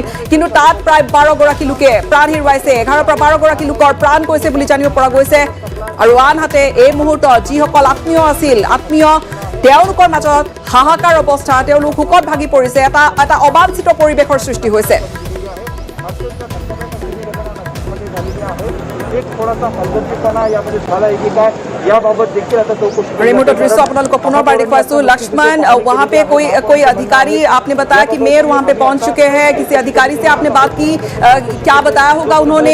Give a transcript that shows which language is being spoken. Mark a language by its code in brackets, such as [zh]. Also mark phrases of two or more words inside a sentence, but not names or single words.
[as] কিন্তু তাত প্ৰায় 12 গৰাকী লোকে প্ৰাণ হেৰুৱাইছে, 11 পৰা 12 গৰাকী লোকৰ প্ৰাণ গৈছে বুলি জানিব পৰা গৈছে। আৰু আনহাতে এই মুহূৰ্তত যিসকল আত্মীয় আছিল, আত্মীয় তেওঁলোকৰ মাজত হাহাকাৰ অৱস্থা, তেওঁলোক শোকত ভাগি পৰিছে, এটা অবাঞ্ছিত পৰিৱেশৰ সৃষ্টি হৈছে। [hi] रिमोट दृश्य आपको पुनर्बार देखवाइसु लक्ष्मण, वहाँ पे कोई अधिकारी, आपने बताया कि मेयर वहाँ पे पहुँच चुके हैं, किसी अधिकारी से आपने बात की, क्या बताया होगा उन्होंने?